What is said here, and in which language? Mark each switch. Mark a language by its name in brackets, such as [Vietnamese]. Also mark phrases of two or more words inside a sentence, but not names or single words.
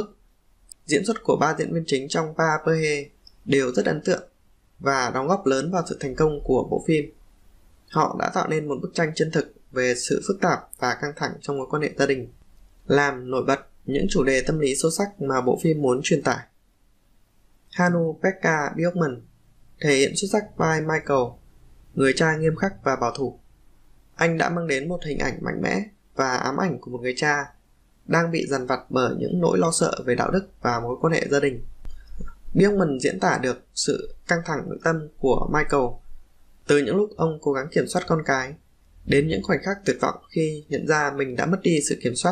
[Vietnamese] Diễn xuất của ba diễn viên chính trong Paha Perhe đều rất ấn tượng và đóng góp lớn vào sự thành công của bộ phim. Họ đã tạo nên một bức tranh chân thực về sự phức tạp và căng thẳng trong mối quan hệ gia đình, làm nổi bật những chủ đề tâm lý sâu sắc mà bộ phim muốn truyền tải. Hannu-Pekka Björkman thể hiện xuất sắc vai Michael, người cha nghiêm khắc và bảo thủ. Anh đã mang đến một hình ảnh mạnh mẽ và ám ảnh của một người cha đang bị dằn vặt bởi những nỗi lo sợ về đạo đức và mối quan hệ gia đình. Björkman diễn tả được sự căng thẳng nội tâm của Michael, từ những lúc ông cố gắng kiểm soát con cái, đến những khoảnh khắc tuyệt vọng khi nhận ra mình đã mất đi sự kiểm soát.